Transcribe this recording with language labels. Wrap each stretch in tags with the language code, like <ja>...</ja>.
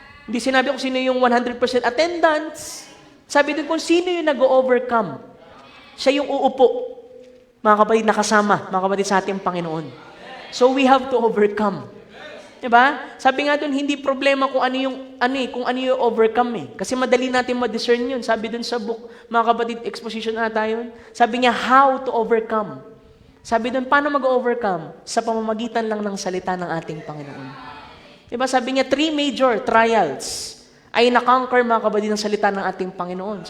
<tl>Hindi sinabi kung sino yung 100% attendance. Sabi doon kung sino yung nag-overcome. Siya yung uupo. Mga kapatid, nakasama, mga kapatid, sa ating Panginoon.</tl> <en>So we have to overcome.</en> <tl>Diba? Sabi nga doon, hindi problema kung ano yung overcome Kasi madali natin ma-discern yun. Sabi doon sa book, mga kapatid, exposition na tayo. Sabi niya,</tl> <en>how to overcome.</en> <tl>Sabi doon, paano mag-overcome? Sa pamamagitan lang ng salita ng ating Panginoon. Diba? Sabi niya, 3 major trials ay na-conquer, mga kapatid, ng salita ng ating Panginoon.</tl>